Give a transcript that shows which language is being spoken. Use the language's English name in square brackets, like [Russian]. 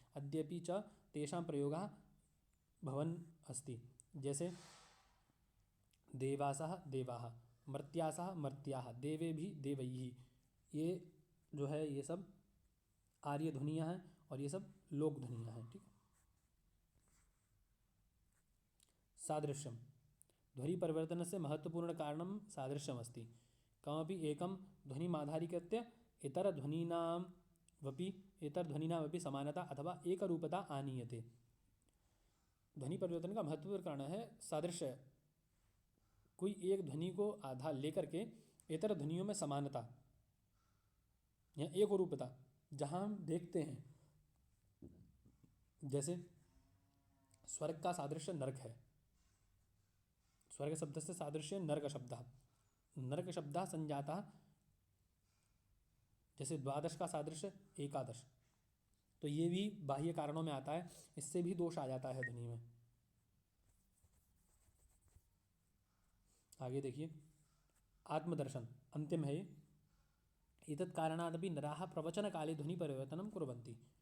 [Sanskrit] अद्यपि च तेषां प्रयोगः भवन् अस्ति, [Hindi] जैसे देवासः देवाः, मर्त्यासः मर्त्याः, देवे भी देवैः, ये जो है ये सब आर्य ध्वनियाँ हैं और ये सब लोक ध्वनियाँ हैं। ठीक है। सादृश्यम, [Sanskrit] ध्वनिपरिवर्तनस्य महत्त्वपूर्णं कारणं सादृश्यमस्ति। कमपि एकं ध्वनिमाधारीकृत्य इतरध्वनीनामपि समानता अथवा एकरूपता आनीयते। [Hindi] ध्वनि परिवर्तन का महत्वपूर्ण कारण है सादृश्य। कोई एक ध्वनि को आधार लेकर के इतर ध्वनियों में समानता या एकरूपता, जहाँ हम देखते हैं, जैसे स्वर्ग का सादृश्य नरक है। स्वर्ग शब्द से सादृश्य नरक शब्दः। [Sanskrit] नरक शब्दः संजातः, [Hindi] जैसे द्वादश का सादृश्य एकादश। तो ये भी बाह्य कारणों में आता है, इससे भी दोष आ जाता है ध्वनि में। आगे देखिए, आत्मदर्शन अंतिम है ये। [Sanskrit] एतत् कारणादपि नराः प्रवचनकाले ध्वनिपरिवर्तनं कुर्वन्ति।